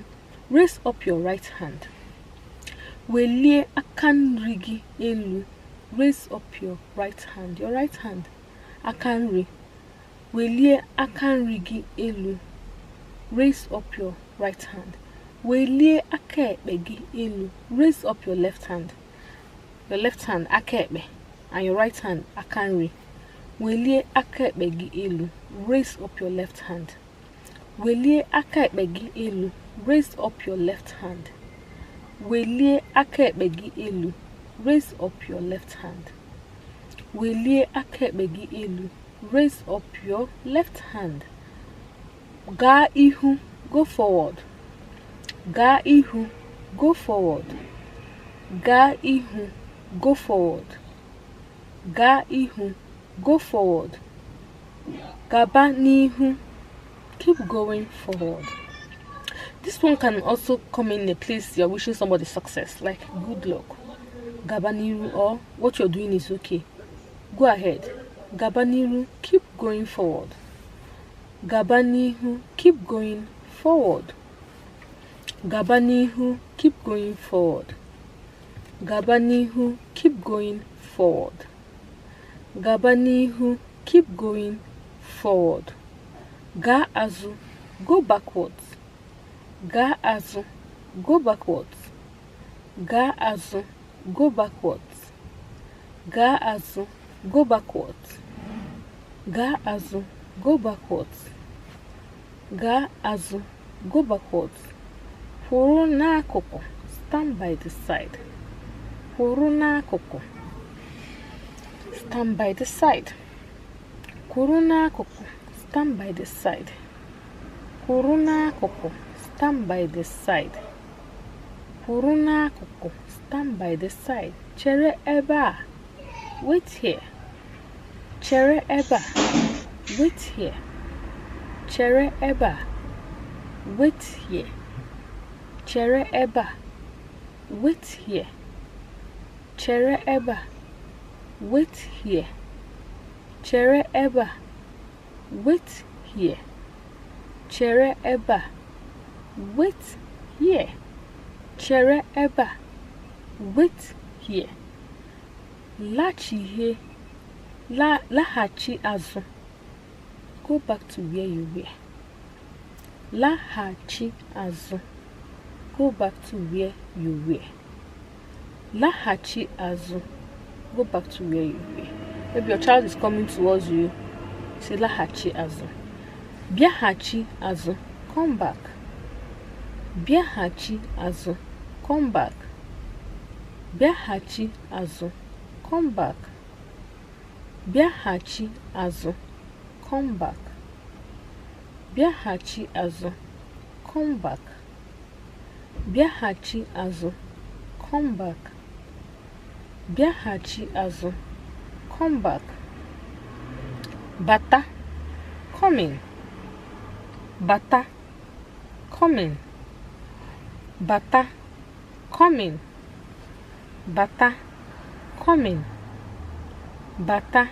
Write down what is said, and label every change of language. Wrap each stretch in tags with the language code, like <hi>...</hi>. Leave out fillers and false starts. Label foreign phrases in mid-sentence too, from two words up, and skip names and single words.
<en>Raise up your right hand.</en> <ig>Welie aka nri gị elu.</ig> <en>Raise up your right hand. Your right hand.</en> <ig>Aka nri. Welie aka nri gị elu.</ig> <en>Raise up your right hand.</en> <ig>Welie aka ekpe gị elu.</ig> <en>Raise up your left hand. Your left hand</en> <ig>aka ekpe</ig> <en>and your right hand</en> <ig>aka nri. Welie aka ekpe gị elu.</ig> <en>Raise up your left hand.</en> <ig>Welie aka ekpe gị elu.</ig> <en>Raise up your left hand.</en> <ig>Welie aka ekpe gị elu.</ig> <en>Raise up your left hand.</en> <ig>Welie aka ekpe gị elu.</ig> <en>Raise up your left hand.</en> <ig>Gaa ihu,</ig> <en>go forward.</en> <ig>Gaa ihu,</ig> <en>go forward.</en> <ig>Gaa ihu,</ig> <en>go forward.</en> <ig>Gaa ihu,</ig> <en>go forward.</en> <ig>Gaba n'ihu,</ig> <en>keep going forward. This one can also come in a place you're wishing somebody success, like good luck.</en> <ig>Gaba n'ihu,</ig> <en>or what you're doing is okay. Go ahead.</en> <ig>Gaba n'ihu,</ig> <en>keep going forward.</en> <ig>Gaba n'ihu,</ig> <en>keep going forward.</en> <ig>Gaba n'ihu,</ig> <en>keep going forward.</en> <ig>Gaba n'ihu,</ig> <en>keep going forward.</en> <ig>Gaba n'ihu,</ig> <en>keep going forward.</en> <ig>Gaa azụ,</ig> <en>go backwards.</en> <ig>Gaa azụ,</ig> <en>go backwards.</en> <ig>Gaa azụ,</ig> <en>go backwards.</en> <ig>Gaa azụ,</ig> <en>go backwards.</en> <ig>Gaa azụ,</ig> <en>go backwards.</en> <ig>Gaa azụ,</ig> <en>go backwards.</en> <ig>Kwụrụ n'akụkụ,</ig> <en>stand by the side.</en> <ig>Kwụrụ n'akụkụ,</ig> <en>stand by the side.</en> <ig>Kwụrụ n'akụkụ,</ig> <en>stand by the side.</en> <ig>Kwụrụ n'akụkụ,</ig> <en>stand by the side.</en> <ig>Kwụrụ n'akụkụ,</ig> <en>stand by the side.</en> <ig>Chere ebe a,</ig> <en>wait here.</en> <ig>Chere ebe a,</ig> <en>wait here.</en> <ig>Chere ebe a,</ig> <en>wait here.</en> <ig>Chere ebe a,</ig> <en>wait here.</en> <ig>Chere ebe a,</ig> <en>wait here.</en> <ig>Chere ebe a,</ig> <en>wait here.</en> <ig>Chere ebe a,</ig> <en>wait here.</en> <ig>Chere ebe a,</ig> <en>wait here.</en> <ig>Laghachi azụ.</ig> <en>Go back to where you were.</en> <ig>Laghachi azụ.</ig> <en>Go back to where you were.</en> <ig>Laghachi azụ.</ig> <en>Go back to where you were. Maybe your child is coming towards you.</en> <ig>Say laghachi azụ. Bịaghachi azụ.</ig> <en>Come back.</en> <ig>Bịaghachi azụ.</ig> <en>Come back.</en> <ig>Bịaghachi azụ.</ig> <en>Come back.</en> <ig>Bịaghachi azụ.</ig> <en>Come back.</en> <ig>Bịaghachi azụ.</ig> <en>Come back.</en> <ig>Bịaghachi azụ.</ig> <en>Come back.</en> <ig>Bịaghachi azụ.</ig> <en>Come back. Bata. Coming. Bata. Coming. Bata. Coming. Bata. Coming. Bata.</en>